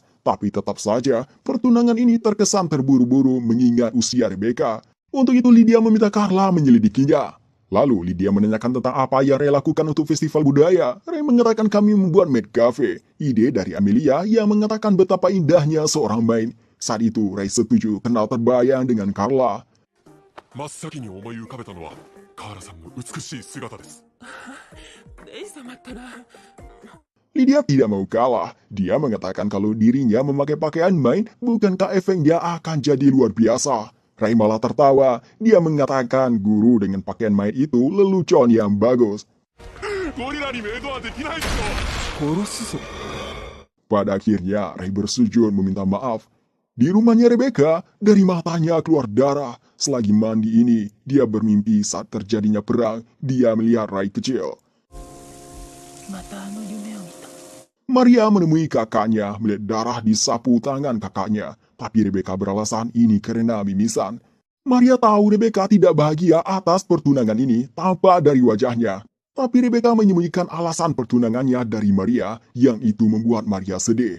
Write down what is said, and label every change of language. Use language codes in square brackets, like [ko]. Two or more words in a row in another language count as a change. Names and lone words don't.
[id] Tapi tetap saja, pertunangan ini terkesan terburu-buru mengingat usia Rebecca. Untuk itu Lydia meminta Carla menyelidikinya. Lalu Lydia menanyakan tentang apa yang Ray lakukan untuk festival budaya. Ray mengatakan kami membuat Maid Cafe, ide dari Amelia yang mengatakan betapa indahnya seorang maid. Saat itu Ray setuju kenal terbayang dengan Carla. [ja] 真っ先に思い浮かべたのはカーラさんの美しい姿です。レイ様ったら [id] Lydia tidak mau kalah. Dia mengatakan kalau dirinya memakai pakaian maid, bukankah efeknya akan jadi luar biasa. Ray malah tertawa. Dia mengatakan guru dengan pakaian maid itu lelucon yang bagus. [ja] ゴリラにメイドはできないですよ。 [id] Pada akhirnya, Ray bersujud meminta maaf. Di rumahnya Rebecca, dari matanya keluar darah. Selagi mandi ini, dia bermimpi saat terjadinya perang. Dia melihat Ray kecil. [ja] またあの夢を見た。 [id] Maria menemui kakaknya, melihat darah di sapu tangan kakaknya. Tapi Rebecca beralasan ini karena mimisan. Maria tahu Rebecca tidak bahagia atas pertunangan ini tanpa dari wajahnya. Tapi Rebecca menyembunyikan alasan pertunangannya dari Maria, yang itu membuat Maria sedih.